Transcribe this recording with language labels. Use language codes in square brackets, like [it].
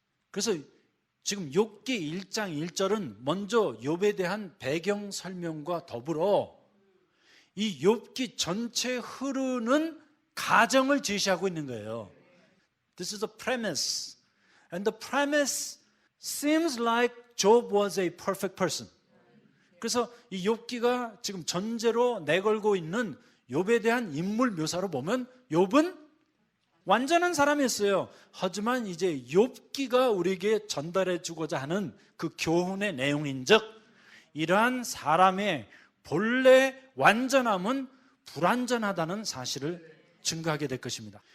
[ko] 그래서 지금 욥기 1장 1절은 먼저 욥에 대한 배경 설명과 더불어 이 욥기 전체 흐르는 가정을 제시하고 있는 거예요. [en] This is a premise. And the premise seems like Job was a perfect person. [ko] 그래서 이 욥기가 지금 전제로 내걸고 있는 욥에 대한 인물 묘사로 보면 욥은 완전한 사람이었어요. 하지만 이제 욥기가 우리에게 전달해 주고자 하는 그 교훈의 내용인즉 이러한 사람의 본래 완전함은 불완전하다는 사실을 증거하게 될 것입니다.